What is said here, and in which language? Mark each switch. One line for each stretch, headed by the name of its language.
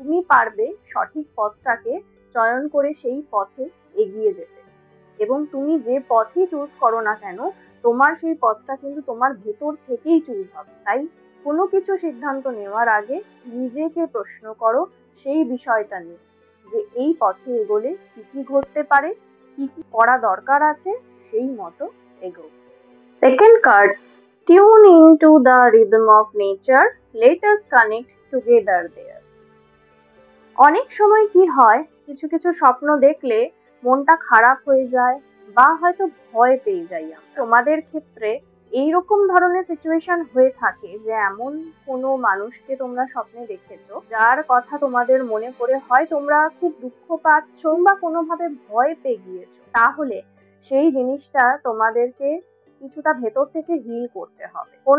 Bangla: তুমি পারবে সঠিক পথটাকে চয়ন করে সেই পথে এগিয়ে যেতে, এবং তুমি যে পথই চুজ করো না কেন, তোমার সেই পথটা কিন্তু তোমার ভেতর থেকেই চুজ হবে। তাই কোনো কিছু সিদ্ধান্ত নেওয়ার আগে নিজেকে প্রশ্ন করো সেই বিষয়টা নিয়ে, যে এই পথে এগোলে কি কি ঘটতে পারে, কি কি করা দরকার আছে, সেই মতো এগো।
English: Second card, tune into the rhythm of nature, let us connect together there.
Bangla: অনেক সময় কি হয়, কিছু কিছু স্বপ্ন দেখলে মনটা খারাপ হয়ে যায়, বা হয়তো ভয় পেয়ে যাই আমরা। তোমাদের ক্ষেত্রে এইরকম ধরনের সিচুয়েশন হয়ে থাকে যে এমন কোনো মানুষকে তোমরা স্বপ্নে দেখেছো যার কথা তোমাদের মনে পড়ে হয় তোমরা খুব দুঃখ পাচ্ছ বা কোনোভাবে ভয় পেয়ে গিয়েছো, তাহলে সেই জিনিসটা তোমাদেরকে কিছুটা ভেতর থেকে হিল করতে হবে।